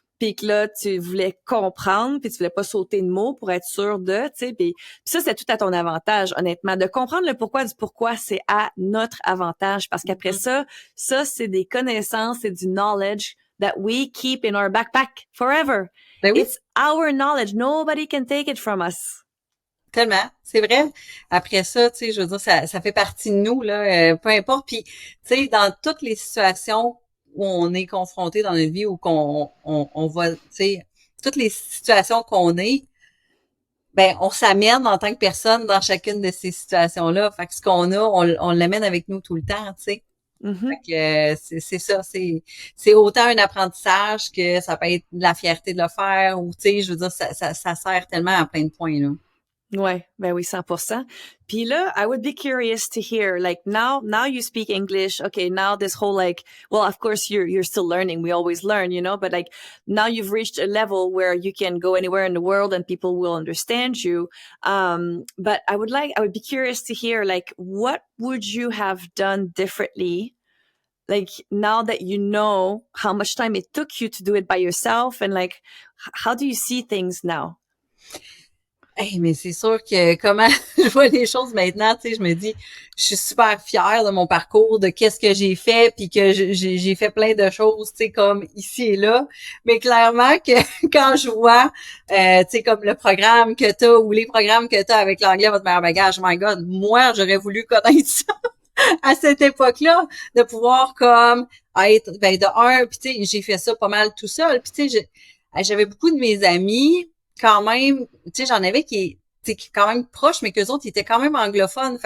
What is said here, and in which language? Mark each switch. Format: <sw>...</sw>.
<fr>Puis que là, tu voulais comprendre, puis tu voulais pas sauter de mots pour être sûr de, tu sais, puis ça, c'est tout à ton avantage, honnêtement. De comprendre le pourquoi du pourquoi, c'est à notre avantage, parce qu'après ça, c'est des connaissances, c'est du</fr> <en>knowledge that we keep in our backpack forever.</en> <fr>Ben oui.</fr> <en>It's our knowledge. Nobody can take it from us.</en> <fr>Tellement, c'est vrai. Après ça, tu sais, je veux dire, ça fait partie de nous, là, peu importe. Puis, tu sais, dans toutes les situations où on est confronté dans notre vie ou on voit, tu sais, toutes les situations qu'on est, ben, on s'amène en tant que personne dans chacune de ces situations-là. Fait que ce qu'on a, on l'amène avec nous tout le temps, tu sais. Fait que c'est ça, c'est autant un apprentissage que ça peut être de la fierté de le faire ou, tu sais, je veux dire, ça sert tellement à plein de points, là. Ouais, ben oui, 100%. Puis là,</fr> <en>I would be curious to hear, like, now you speak English. Okay, now this whole, like, well, of course you're still learning. We always learn, but like, now you've reached a level where you can go anywhere in the world and people will understand you. But I would be curious to hear, like, what would you have done differently? Like, now that you know how much time it took you to do it by yourself, and like, how do you see things now?</en> <fr>Hey, mais c'est sûr que comment je vois les choses maintenant, tu sais, je me dis, je suis super fière de mon parcours, de qu'est-ce que j'ai fait, puis que j'ai fait plein de choses, tu sais, comme ici et là. Mais clairement que quand je vois, tu sais, comme le programme que t'as ou les programmes que t'as avec l'anglais, votre meilleur bagage,</fr> <en>my God,</en> <fr>moi, j'aurais voulu connaître ça à cette époque-là, de pouvoir comme être, ben, de un, puis tu sais, j'ai fait ça pas mal tout seul, puis tu sais, j'avais beaucoup de mes amis quand même, tu sais, j'en avais qui quand même proches, mais qu'eux autres, ils étaient quand même anglophones.</fr>